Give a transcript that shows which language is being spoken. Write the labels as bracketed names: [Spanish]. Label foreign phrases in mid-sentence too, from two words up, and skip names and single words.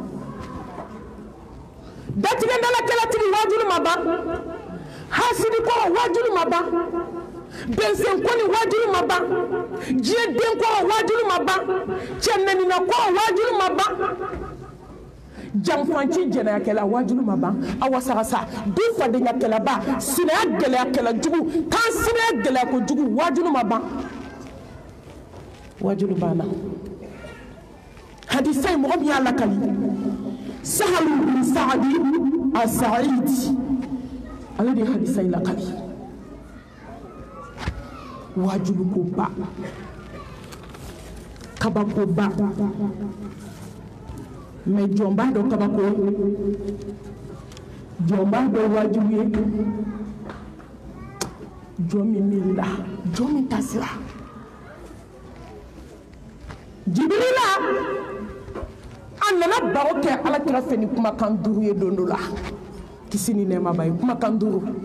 [Bambara] datigɛ dalakɛlatigi wajulu ma ban hasidi kɔrɔ wajulu ma ban bɛnsɛnkɔni wajulu ma ban diɲɛ den kɔrɔ wajulu ma ban cɛ nɛnina kɔrɔ wajulu ma ban janfanci jɛnɛyakɛla wajulu ma ban awa sagasa du fadenyakɛlaba sinaya gɛlɛyakɛla jugu kan sinaya gɛlɛya ko jugu wajulu ma ban wajulu banna hadisa in mɔgɔ min y'a lakali sahalu bin saadi as-sa'idi ale de ye hadisa in lakali wajulu ko ba kabako ba mais jɔn b'a dɔn kabako jɔn b'a dɔn wajibu ye jɔn min miirila jɔn min tasira Jibirila a nana baro kɛ alakira fɛ ni kumakan 5 ye don dɔ la kisi ni nɛɛma b'a ye kumakan 5